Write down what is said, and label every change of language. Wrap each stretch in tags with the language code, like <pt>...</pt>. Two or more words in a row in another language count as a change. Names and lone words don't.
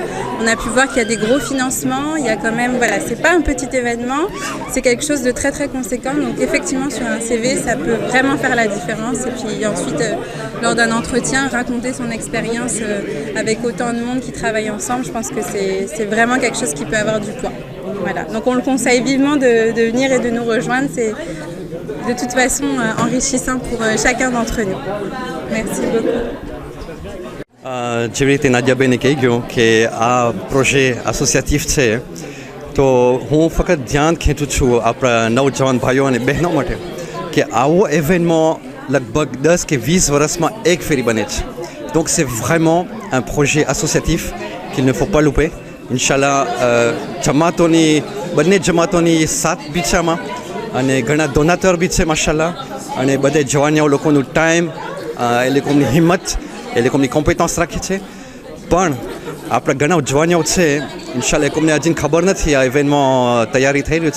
<fr>On a pu voir qu'il y a des gros financements, il y a quand même, voilà, c'est pas un petit événement, c'est quelque chose de très très conséquent, donc effectivement sur un CV ça peut vraiment faire la différence, et puis ensuite lors d'un entretien raconter son expérience avec autant de monde qui travaille ensemble, je pense que c'est vraiment quelque chose qui peut avoir du poids. Voilà. Donc on le conseille vivement de venir et de nous rejoindre, c'est de toute façon enrichissant pour chacun d'entre nous. Merci beaucoup.</fr> <gu>જેવી રીતે નાદિયાબેને કહી ગયું કે આ</gu> <en>project associative</en> <gu>છે, તો હું ફક્ત ધ્યાન ખેંચું છું આપણા નવજવાન ભાઈઓ અને બહેનો માટે કે આવો ઇવેન્ટમાં લગભગ 10 કે 20 વર્ષમાં એક ફેરી બને છે.</gu> <fr>Donc c'est vraiment un projet associatif qu'il ne faut pas louper.</fr> <ar>Inch'Allah,</ar> <gu>જમાતોની બંને જમાતોની સાથ બી છે આમાં, અને ઘણા ડોનાટર બી છે માશાલ્લાહ, અને બધે જવાનિયાઓ લોકોનું ટાઈમ, એ લોકોની હિંમત, એ લોકોની કોમ્પિટન્સ રાખે છે. પણ આપણે ઘણા જવાનિયાઓ છે, ઇન્શાલ્લાહ કોમને હજી ખબર નથી આ ઇવેન્ટમાં તૈયારી થઈ રહી છે.</gu>